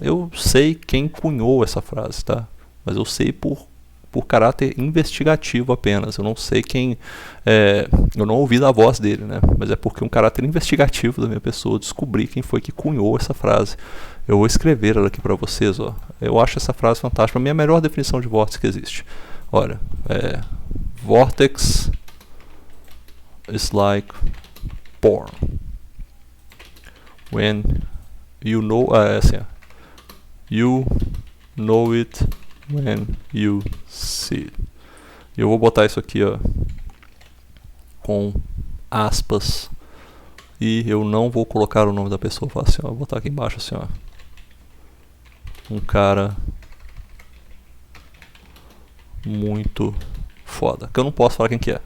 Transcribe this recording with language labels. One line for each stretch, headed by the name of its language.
Portuguese: Eu sei quem cunhou essa frase, tá? Mas eu sei por caráter investigativo apenas. Eu não sei quem... eu não ouvi da voz dele, né? Mas é porque um caráter investigativo da minha pessoa, eu descobri quem foi que cunhou essa frase. Eu vou escrever ela aqui para vocês, ó. Eu acho essa frase fantástica. Para mim é a melhor definição de vórtice que existe. Olha,
English: vortex is like porn. When you know... you know it when you see it.
Portuguese: E eu vou botar isso aqui, ó, com aspas, e eu não vou colocar o nome da pessoa. Vou assim, ó, vou botar aqui embaixo assim, ó, um cara muito foda, que eu não posso falar quem que é.